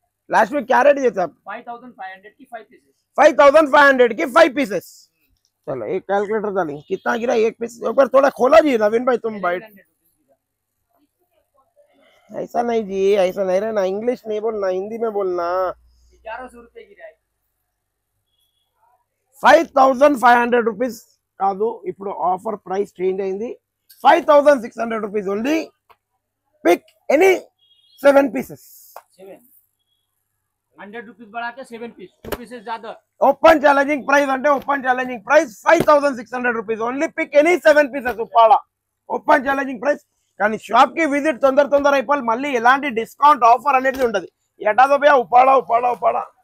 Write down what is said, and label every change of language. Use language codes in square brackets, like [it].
[hi] Last में carat दिए थे 5500 की 5 पीसेस. 5500 की 5 पीसेस. चलो एक कैलकुलेटर डालेंगे, कितना गिरा एक पीस. ऊपर थोड़ा खोला जी नवीन भाई, तुम बाइट. ऐसा नहीं जी, ऐसा नहीं रहना. इंग्लिश नहीं बोलना, हिंदी में बोलना. 1100 रुपए गिरा. [te] 5500 రూపీస్ కాదు, ఇప్పుడు ఆఫర్ ప్రైస్ చేంజ్ అయింది. 5600 rupees only. Pick any 7 pieces. [hi] 100 rupees बढ़ा के 7 पीस, 2 पीसेस ज्यादा. [te] ఓపెన్ ఛాలెంజింగ్ ప్రైస్ అంటే open challenging price 5600 rupees only. Pick any 7 pieces Uppada. Open challenging price. కానీ షాప్ కి విజిట్ తొందర అయిపోవాలి, మళ్ళీ ఎలాంటి డిస్కౌంట్ ఆఫర్ అనేది ఉండదు. [hi] ఎటాదో భయ్యా ఉప్పాడా ఉప్పాడా ఉప్పాడా.